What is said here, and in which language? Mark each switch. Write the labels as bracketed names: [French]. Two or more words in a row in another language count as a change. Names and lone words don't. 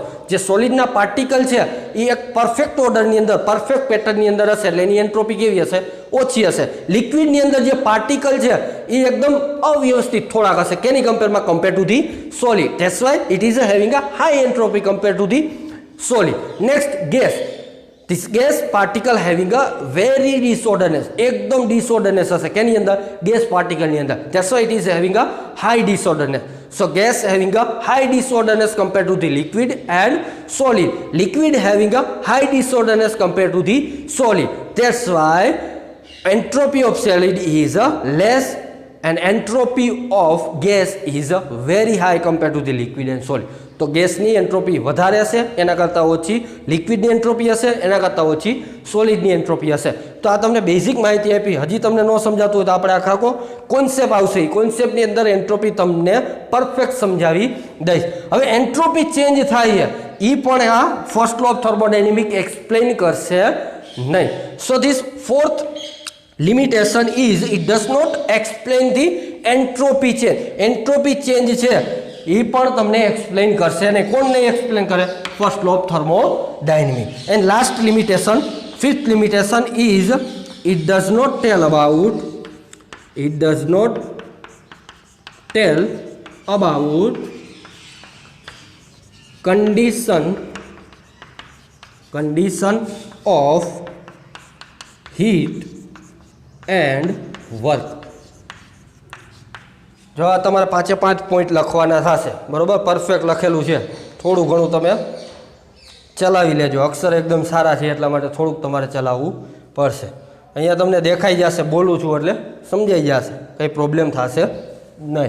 [Gujarati] જે સોલિડના પાર્ટિકલ છે એ એક પરફેક્ટ ઓર્ડરની અંદર, પરફેક્ટ પેટર્નની અંદર હશે એટલે એની એન્ટ્રોપી કેવી હશે? ઓછી હશે. લિક્વિડની અંદર જે પાર્ટિકલ છે એ એકદમ અવ્યવસ્થિત થોડાક હશે. કેની કમ્પેરમાં? [English] compare to the solid. That's why it is having a high entropy compare to the solid. Next, gas. This gas particle having a very disorderedness. [Gujarati] એકદમ disorderedness હશે. કેની અંદર? ગેસ પાર્ટિકલની અંદર. [English] That's why it is having a high disorderedness. So gas having a high disorderliness compared to the liquid and solid. Liquid having a high disorderliness compared to the solid. That's why entropy of solid is less and entropy of gas is very high compared to the liquid and solid. [Gujarati] તો ગેસની એન્ટ્રોપી વધારે હશે, એના કરતાં ઓછી લિક્વિડની એન્ટ્રોપી હશે, એના કરતાં ઓછી સોલિડની એન્ટ્રોપી હશે. તો આ તમને બેઝિક માહિતી આપી. હજી તમને ન સમજાતું હોય તો આપણે આખો કોન્સેપ્ટ આવશે, એ કોન્સેપ્ટની અંદર એન્ટ્રોપી તમને પરફેક્ટ સમજાવી દઈશ. હવે એન્ટ્રોપી ચેન્જ થાય છે એ પણ આ [English] first law of thermodynamic [Gujarati] એક્સપ્લેન કરશે નહીં. [English] So this fourth limitation is it does not explain the entropy change. Entropy change [Gujarati] છે એ પણ તમને એક્સપ્લેન કરશે, અને કોણ નહીં એક્સપ્લેન કરે? [English] First law of thermodynamic. And last limitation, fifth limitation is it does not tell about condition of heat and work. [Gujarati] જો આ તમારે 5 પોઈન્ટ લખવાના થશે, બરાબર? પરફેક્ટ લખેલું છે, થોડું ઘણું તમે ચલાવી લેજો. અક્ષર એકદમ સારા છે એટલા માટે થોડુંક તમારે ચલાવવું પડશે. અહીંયા તમને દેખાઈ જશે, બોલું છું એટલે સમજાઈ જશે, કંઈ પ્રોબ્લેમ થશે નહીં.